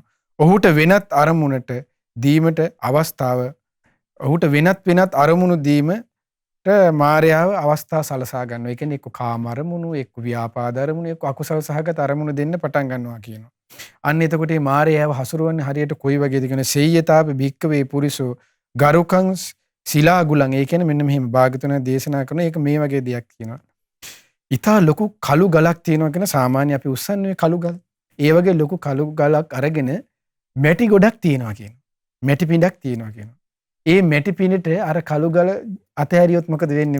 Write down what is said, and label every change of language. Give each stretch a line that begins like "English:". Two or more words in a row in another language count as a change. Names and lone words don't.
Sinhala: ඔහුට වෙනත් අරමුණට දීමට අවස්ථාව, ඔහුට වෙනත් අරමුණු දීමට මාරයාව අවස්ථා සලසා ගන්නවා. ඒ කියන්නේ එක්ක කාම අරමුණු, එක්ක ව්‍යාපාද අරමුණු, එක්ක අකුසල සහගත අරමුණු දෙන්න පටන් ගන්නවා කියනවා. අන්න එතකොට මේ මාරයාව හසුරුවන්නේ හරියට කොයි වගේද කියන
Pali: සෙය්‍යතාප භික්කවේ පුරිසෝ ගරුකං සිලාගුලං.
Sinhala: ඒ කියන්නේ මෙන්න මෙහෙම භාග්‍යතුන් දේශනා කරන එක මේ වගේ දෙයක් කියනවා. ඉතා ලොකු කළු ගලක් තියෙනවා කියන සාමාන්‍ය අපි උස්සන්නේ කළු ගල්. ඒ වගේ ලොකු කළු ගලක් අරගෙන මැටි ගොඩක් තියෙනවා කියනවා. මැටි පිඬක් තියෙනවා කියනවා. ඒ මැටි පිඬට අර කළු ගල අතහැරියොත් මොකද වෙන්නේ?